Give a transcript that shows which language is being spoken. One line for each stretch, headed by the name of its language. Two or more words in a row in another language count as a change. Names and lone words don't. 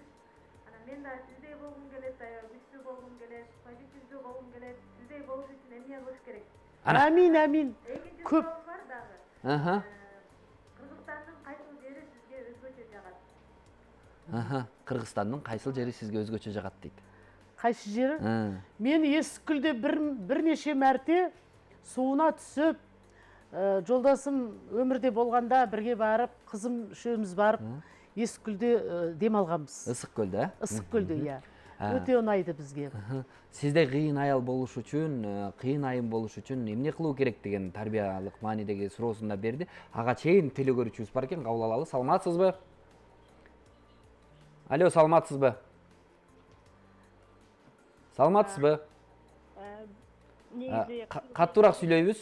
Kyrgyz: Анан мен да сиздей болгум келет, аябай күчтүү болгум келет, позитивдүү болгум келет. Сиздей болуш үчүн эмне кылыш керек? Амин, амин. Көп бар дагы. Кыргызстандын кайсыл жери сизге өзгөчө жагат? Кыргызстандын кайсыл жери сизге өзгөчө жагат дейт.
Kazakh: Қайсы жері? Мен Ескүлде бірнеше мәрте суына түсіп, жолдасым өмірде болғанда бірге барып, қызым үшеуміз барып, Ескүлде демалғанбыз.
Kyrgyz: Ысыккөлдө,
Kazakh: Ысыккөлдө, иә. Өте ұнайды бізге.
Kyrgyz: Сизде кыйын аял болуш үчүн, кыйын айым болуш үчүн эмне кылуу керек деген тарбиялык маанидеги суроосун да берди. Ага чейин теле көрүүчүбүз бар экен, кабыл алалы. Саламатсызбы? Алло, саламатсызбы? Саламатсызбы? Каттуураак сүйлөйбүз.